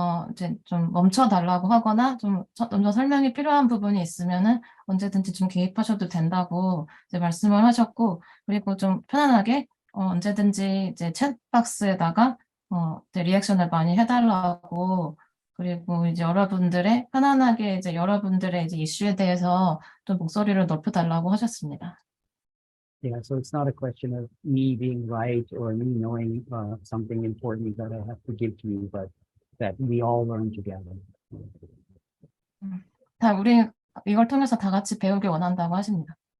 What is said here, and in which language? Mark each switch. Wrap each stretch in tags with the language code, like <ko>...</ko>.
<ko>이제 좀 멈춰달라고 하거나 좀 더 설명이 필요한 부분이 있으면은 언제든지 좀 개입하셔도 된다고 이제 말씀을 하셨고, 그리고 좀 편안하게 언제든지 이제 챗박스에다가 이제 리액션을 많이 해달라고, 그리고 이제 편안하게 이제 여러분들의 이제 이슈에 대해서 좀 목소리를 높여달라고 하셨습니다.</ko> <en>Yeah, so it's not a question of me being right or me knowing something important that I have to give to you, but that we all learn together.</en> <ko>우리 이걸 통해서 다 같이 배우길 원한다고 하십니다.</ko>